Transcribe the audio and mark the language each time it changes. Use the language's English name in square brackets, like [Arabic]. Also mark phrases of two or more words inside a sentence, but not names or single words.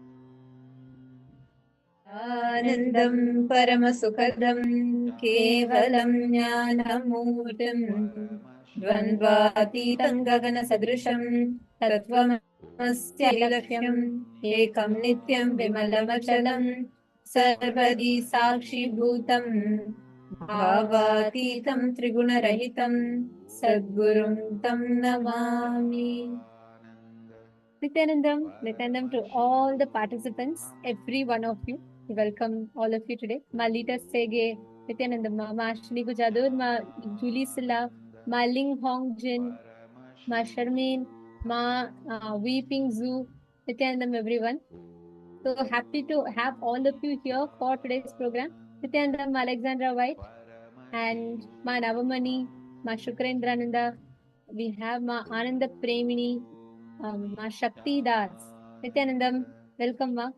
[Sanskrit] आनन्दं परमसुखदं केवलं ज्ञानमूर्तिं द्वन्द्वातीतं गगनसदृशं तत्त्वमस्य लक्ष्यम् एकं नित्यं विमलमचलं सर्वदि साक्षिभूतं भावातीतं त्रिगुणरहितं सद्गुरुं तं नमामि. [English] Nityanandam to all the participants, every one of you. We welcome all of you today. Ma Lita Sege, Nityanandam, Ma Ashni Gujadur, Ma Julie Silla, Ma Ling Hong Jin, Ma Sharmeen, Ma Weeping Zoo, Nityanandam, everyone. So happy to have all of you here for today's program. Nityanandam, Alexandra White, and Ma Navamani, Ma Shukrendrananda. We have Ma Ananda Premini, Ma Shakti Das, Nityanandam, welcome Ma.